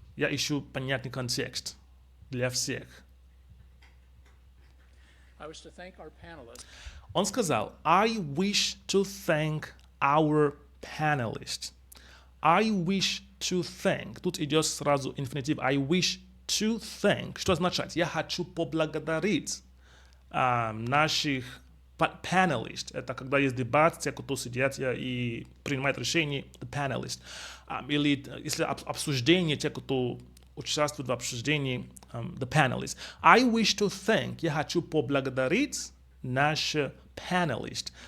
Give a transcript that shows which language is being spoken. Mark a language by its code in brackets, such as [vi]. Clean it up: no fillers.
[ru] Я ищу понятный контекст для всех. [en] I wish to thank our panelists. [ru] Он сказал, [en] I wish to thank our panelists. I wish to thank. [ru] Тут идет сразу инфинитив. [en] I wish to thank. [ru] Что означает? Я хочу поблагодарить наших Panelist — это когда есть дебат, те, кто сидят и принимают решения, the panelist. Или если обсуждение, те, кто участвуют в обсуждении, the panelist. [en] I wish to thank [ru] — я хочу поблагодарить наш panelist.